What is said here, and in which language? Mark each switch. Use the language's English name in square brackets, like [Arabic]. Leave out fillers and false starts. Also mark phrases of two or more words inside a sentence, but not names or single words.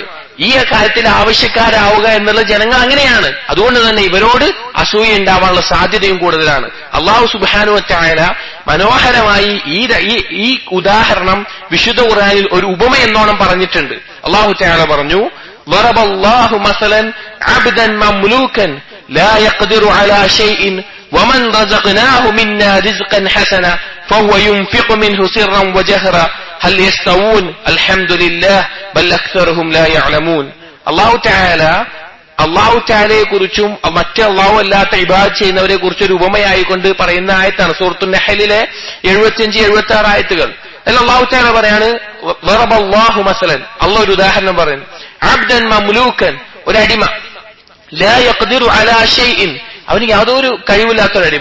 [Malayalam] ഈ കാര്യത്തിൽ ആവശ്യക്കാരാവുക എന്നുള്ള ജനങ്ങൾ അങ്ങനെയാണ്. അതുകൊണ്ട് തന്നെ ഇവരോട് അസൂയ ഉണ്ടാവാനുള്ള സാധ്യതയും കൂടുതലാണ്. അല്ലാഹു [Arabic] سبحانه وتعالى [Malayalam] മനോഹരമായി ഈ ഉദാഹരണം വിശുദ്ധ ഖുർആനിൽ ഒരു ഉപമ എന്നോണം പറഞ്ഞിട്ടുണ്ട്. [Arabic] الله تعالى [Malayalam] പറഞ്ഞു, [Arabic] ضرب الله مثلا عبدا مملوكا لا يقدر على شيء ومن رزقناه منا رزقا حسنا فهو ينفق منه سرا وجهرا هل يستوون الحمد لله بل أكثرهم لا يعلمون. الله تعالى [Malayalam] കുറിച്ചും മറ്റ് അള്ളാഹു അല്ലാത്ത ഇബാദത്ത് ചെയ്യുന്നവരെ കുറിച്ചൊരു ഉപമയായിക്കൊണ്ട് പറയുന്ന ആയത്താണ് സൂറത്തുൻ നഹ്ലിലെ 75-76 ആയത്തുകൾ. അതിൽ [Arabic] الله تعالى [Malayalam] പറയാണ്, [Arabic] وضرب الله مثلا, [Malayalam] അള്ളാഹു ഒരു ഉദാഹരണം പറയുന്നു, [Arabic] عبدا مملوكا, [Malayalam] ഒരു അടിമ, [Arabic] لا يقدر على شيء, [Malayalam] അവന് യാതൊരു കഴിവില്ലാത്തൊരടിമ.